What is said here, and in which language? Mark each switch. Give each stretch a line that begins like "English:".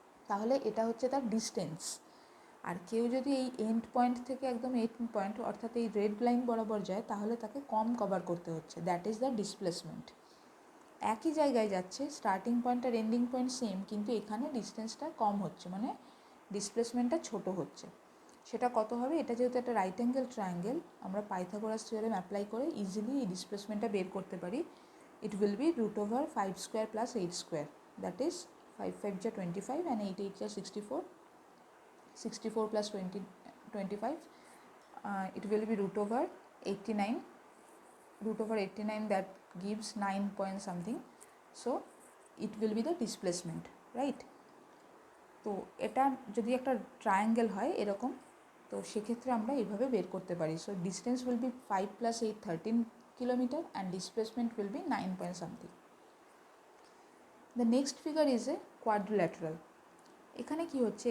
Bangla: তাহলে এটা হচ্ছে তার ডিস্টেন্স। আর কেউ যদি এই এন্ড পয়েন্ট থেকে একদম এন্ড পয়েন্ট অর্থাৎ এই রেড লাইন বরাবর যায় তাহলে তাকে কম কভার করতে হচ্ছে,
English: That is the displacement.
Bangla: একই জায়গায় যাচ্ছে, স্টার্টিং পয়েন্ট আর এন্ডিং পয়েন্ট সেম, কিন্তু এখানে ডিস্টেন্সটা কম হচ্ছে, মানে ডিসপ্লেসমেন্টটা ছোট হচ্ছে। সেটা কত হবে? এটা যেহেতু একটা রাইট অ্যাঙ্গেল ট্রায়াঙ্গেল, আমরা পাইথাগোরাস থিওরেম অ্যাপ্লাই করে ইজিলি এই ডিসপ্লেসমেন্টটা বের করতে পারি।
English: It will be √5 square plus 8 square, that is 5 5 যা 25 and 8 8 যা 64, 64 plus 25, it will be √89, √89 that gives 9 point something, so it will be the displacement, right?
Bangla: তো এটা যদি একটা ট্রায়াঙ্গেল হয় এরকম, তো সেক্ষেত্রে আমরা এইভাবে বের করতে পারি।
English: So distance will be 5 + 8 13 kilometre and displacement will be 9 point something. The next figure is a quadrilateral.
Bangla: এখানে কি হচ্ছে?